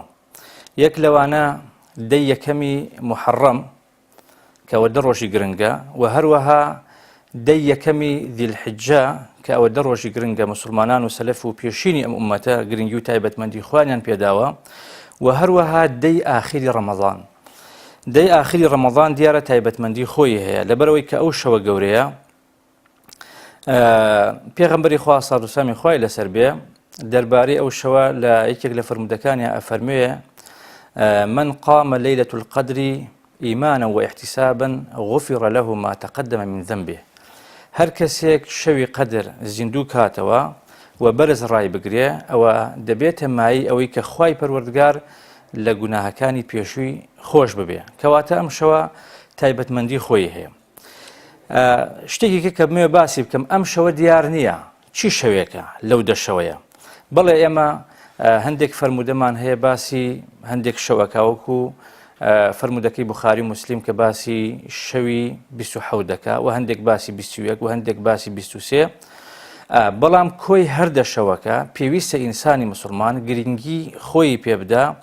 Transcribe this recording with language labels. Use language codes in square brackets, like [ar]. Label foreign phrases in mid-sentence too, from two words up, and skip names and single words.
[ckb] یەک لەوانە دەی یەکەمی محەڕەم کە ئەوە دە ڕۆژی گرنگە و هەروەها دەی یەکەمی ذیلحیجە کە ئەوە دە ڕۆژی گرنگە مسلمانان و سەلەف و پێشینی ئەم ئومەتە گرنگی و تایبەتمەندی خۆیان پێداوە و هەروەها دەی ئاخری ڕەمەضان. دەی ئاخری ڕەمەضان دیارە تایبەتمەندی خۆی هەیە لەبەرەوەی کە ئەو شەوە گەورەیە پێغەمبەری خوا سەڵات و سەلامی خوای لەسەر بێ دەربارەی ئەو شەوە لە یەکێک لە فرمودەکانیان ئەفەرموێ [ar] من قام ليلة القدر إيمانا واحتسابا غفر له ما تقدم من ذنبه. [ckb] هەر کەسێک شەوی قەدر زیندوو کاتەوە و بەرز ڕای بگرێ ئەوە دەبێتە مایی ئەوەی کە خوای پەروەردگار لە گوناهەکانی پێشووی خۆش ببێ کەواتە ئەم شەوە تایبەتمەندی خۆی هەیە. شتێکی کە بمێ باسی بکەم ئەم شەوە دیار نییە چی شەوێکە لەو دە شەوەیە بەڵێ ئێمە هەندێک فرمودەمان هەیە باسی هەندێک شەوەکەوەکو فرمودەکەی بوخاری مسلیم کە باسی شەوی 27 دەکا و هەندێک باسی 21 و هەندێک باسی 23 بەڵام کۆی هەردە شەوەکە پێویستە ئینسانی مسلمان گرنگی خۆی پێبدا